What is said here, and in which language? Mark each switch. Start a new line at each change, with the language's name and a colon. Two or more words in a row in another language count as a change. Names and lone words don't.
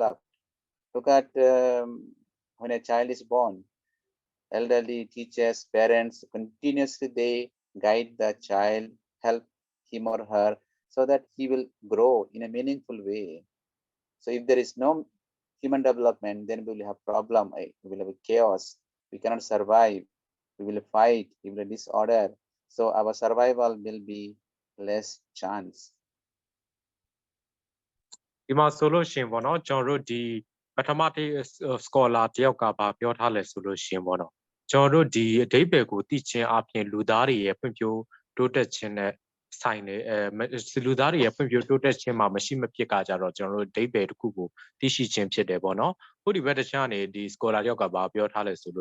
English: Look at when a child is born, elderly teachers, parents, continuously they guide the child, help him or her so that he will grow in a meaningful way. So if there is no human development, then we will have problem, we will have chaos, we cannot survive, we will fight, we will have disorder. So our survival will be less chance.
Burmese: ဒီမှာဆိုလို့ရှင်ပေါ့နော်ကျွန်တော်တို့ဒီပထမတိ scholar တယောက်ကပြောထားလဲဆိုလို့ရှင်ပေါ့နော်ကျွန်တော်တို့ဒီအဓိပ္ပာယ်ကိုသိချင်းအပြင်လူသားတွေရဲ့ဖွံ့ဖြိုးတိုးတက်ခြင်းနဲ့ဆိုင်နေလူသားတွေရဲ့ဖွံ့ဖြိုးတိုးတက်ခြင်းမှာမရှိမဖြစ်ကကြတော့ကျွန်တော်တို့အဓိပ္ပာယ်တစ်ခုကိုသိရှိခြင်းဖြစ်တယ်ပေါ့နော်ခုဒီဘက်တစ်ခြားနေဒီ scholar တယောက်ကပြောထားလဲဆို